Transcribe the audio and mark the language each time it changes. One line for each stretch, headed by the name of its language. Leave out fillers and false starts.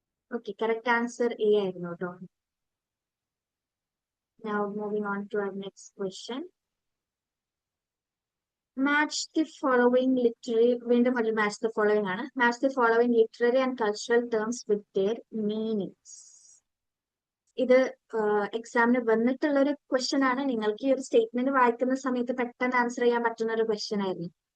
Malayalam: Okay, correct answer A ആയിരുന്നു കേട്ടോ.
English: Now moving on to our next question. Match the following literary,
Malayalam: വീണ്ടും ഒരു match the following ആണ്.
English: Match the following literary and cultural terms with their meanings.
Malayalam: ഇത് എക്സാമിന് വന്നിട്ടുള്ള ഒരു question ആണ്. നിങ്ങൾക്ക് ഈ ഒരു സ്റ്റേറ്റ്മെന്റ് വായിക്കുന്ന സമയത്ത് പെട്ടെന്ന് ആൻസർ ചെയ്യാൻ പറ്റുന്ന ഒരു ക്വസ്റ്റ്യൻ ആയിരുന്നു.